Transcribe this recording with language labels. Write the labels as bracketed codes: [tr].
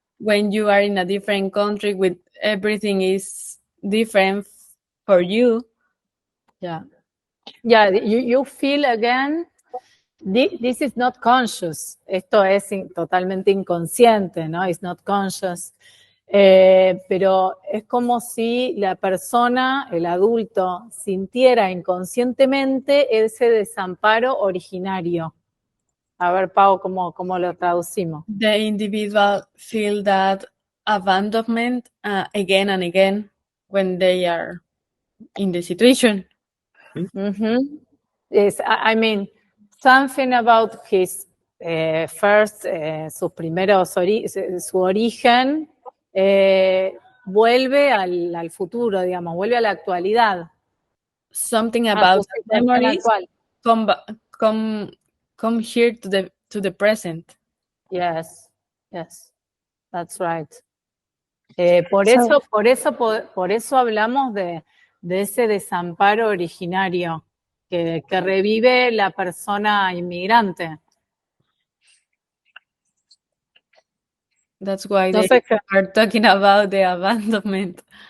[en] When you are in a different country with everything is different for you. Yeah. Yeah, you feel again, this is not conscious. [es] Esto es totalmente inconsciente, ¿no? [en] It's not conscious. [es] Pero es como si la persona, el adulto, sintiera inconscientemente ese desamparo originario. A ver, Pau, ¿cómo lo traducimos? [en] The individual feel that abandonment again and again when they are in the situation. [es] Mm-hmm. [en] Yes, I mean, something about his first, [es] sus primeros, su origen, vuelve al futuro, digamos, vuelve a la actualidad. [en] Something about memories come here to the present. Yes, that's right. [es] Por eso hablamos de ese desamparo originario que revive la persona inmigrante. [en] That's why they are talking about the abandonment.